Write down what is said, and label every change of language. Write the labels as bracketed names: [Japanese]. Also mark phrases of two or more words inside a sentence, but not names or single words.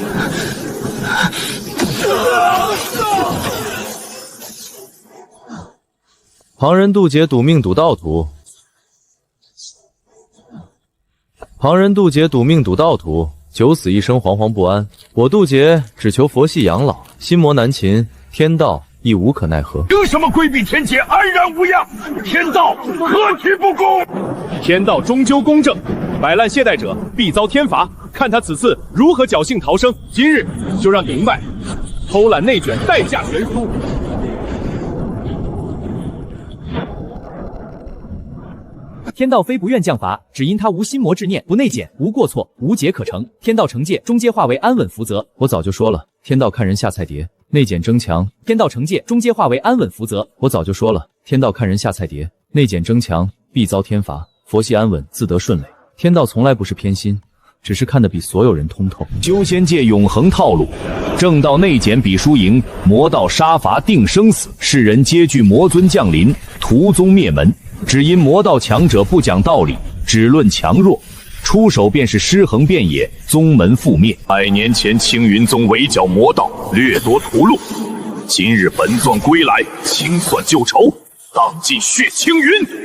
[Chinese] 旁人渡劫赌命赌道途，九死一生惶惶不安。我渡劫只求佛系養老，心魔難擒，天道亦無可奈何。憑什麼規避天劫安然無恙？天道何其不公！天道終究公正，擺爛懈怠者必遭天罰。看他此次如何侥幸逃生。今日就让你明白，偷懒内卷代价悬殊。天道非不愿降罚，只因他无心魔之念，不内检，无过错，无劫可成。天道惩戒，终皆化为安稳福泽。我早就说了，天道看人下菜碟，内检增强。天道惩戒，终皆化为安稳福泽。我早就说了，天道看人下菜碟，内检增强，必遭天罚。佛系安穩，自得顺累。天道从来不是偏心，只是看得比所有人通透。修仙界永恒套路，正道内检比输赢，魔道杀伐定生死。世人皆惧魔尊降临，屠宗滅門。只因魔道强者不講道理，只論強弱，出手便是屍橫遍野，宗門覆滅。100年前青雲宗圍剿魔道，掠奪屠戮，今日本尊歸來，清算舊仇，蕩盡血青雲。